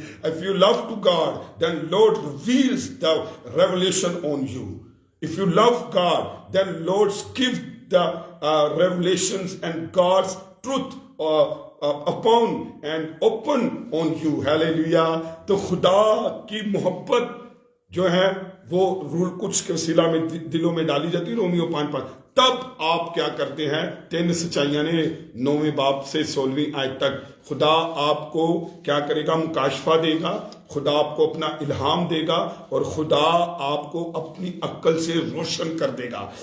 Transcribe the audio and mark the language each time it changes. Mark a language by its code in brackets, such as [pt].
[en] If you love to God then Lord reveals the revelation on you. If you love God, then Lord's give the revelations and God's truth upon and open on you. Hallelujah. [ur] تو خدا کی محبت جو ہے وہ روح القدس کے وسیلہ میں دلوں میں ڈالی جاتی ہے، رومیو 5:5۔ تب آپ کیا کرتے ہیں؟ 10 سچائیاں نے 9ویں باب سے 16ویں آیت تک خدا آپ کو کیا کرے گا؟ مکاشفہ دے گا، خدا آپ کو اپنا الہام دے گا، اور خدا آپ کو اپنی عقل سے روشن کر دے گا۔